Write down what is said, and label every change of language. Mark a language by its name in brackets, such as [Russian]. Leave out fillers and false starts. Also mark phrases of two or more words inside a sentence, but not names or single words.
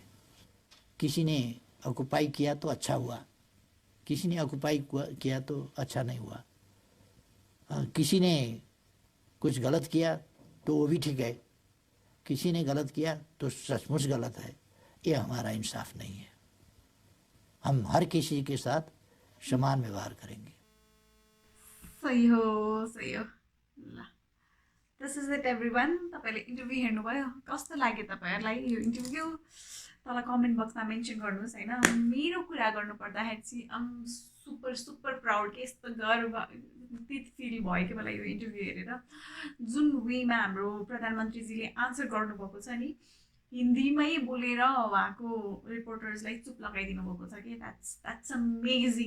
[Hindi] किसी ने ऑक्युपाई किया तो अच्छा हुआ, किसी ने ऑक्युपाई किया तो अच्छा नहीं हुआ, किसी ने कुछ गलत किया तो वो भी ठीक है, किसी ने गलत किया तो सचमुच गलत है। ये हमारा इंसाफ नहीं है। हम हर किसी के साथ समान व्यवहार करेंगे। [Nepali] सही हो ल, [English] this is it everyone. [Nepali] तपाईँले इन्टरभ्यू हेर्नुभयो, कस्तो लाग्यो तपाईँहरूलाई यो इन्टरभ्यू? तल कमेन्ट बक्समा मेन्सन गर्नुहोस् होइन। मेरो कुरा गर्नुपर्दाखेरि चाहिँ [English] super super proud [Nepali] के यस्तो गर्व फिल भयो कि मलाई यो इन्टरभ्यू हेरेर। जुन वेमा हाम्रो प्रधानमन्त्रीजीले आन्सर गर्नुभएको छ नि, हिन्दीमै बोलेर उहाँको रिपोर्टर्सलाई चुप लगाइदिनु भएको छ कि [English] that's amazing.